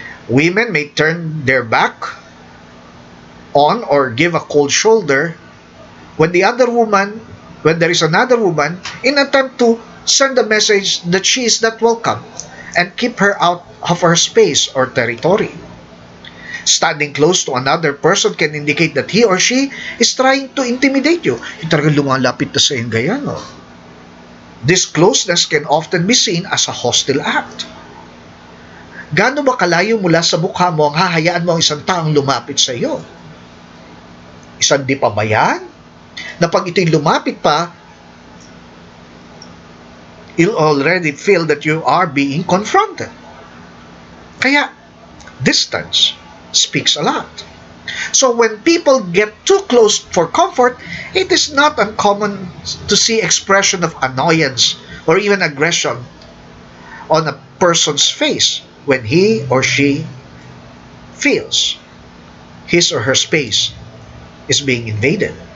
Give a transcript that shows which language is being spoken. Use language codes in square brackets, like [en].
[en] Women may turn their back on or give a cold shoulder when when there is another woman, in an attempt to send a message that she is not welcome and keep her out of her space or territory. Standing close to another person can indicate that he or she is trying to intimidate you. [tl] Yung talagang lumalapit na sa yung ganyan, no? [en] This closeness can often be seen as a hostile act. [tl] Gaano ba kalayo mula sa mukha mo ang hahayaan mo ang isang taong lumapit sa iyo? Isang di pa ba yan? Na pag ito'y lumapit pa, [en] you'll already feel that you are being confronted. Kaya, distance speaks a lot. So when people get too close for comfort, it is not uncommon to see expression of annoyance or even aggression on a person's face when he or she feels his or her space is being invaded.